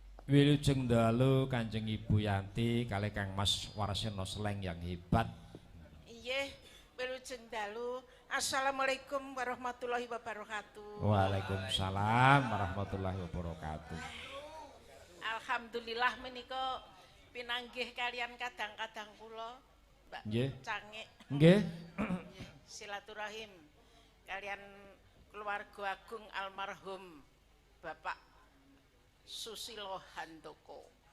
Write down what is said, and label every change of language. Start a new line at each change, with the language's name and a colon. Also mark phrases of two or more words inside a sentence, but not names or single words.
Javanese: Wilujeng dalu Kanjeng Ibu Yanti kalih Kang Mas Warsena Sleng
Indonesian: yang hebat.
Javanese: Inggih, wilujeng dalu.
Arabic: السلام عليكم ورحمة الله وبركاته. وعليكم السلام ورحمة الله وبركاته.
Javanese: Alhamdulillah menika pinanggih kalian kadang-kadang kula, Mbak Nggih. Cangik. Nggih. Silaturahim kalian keluarga agung almarhum Bapak Susilo Handoko.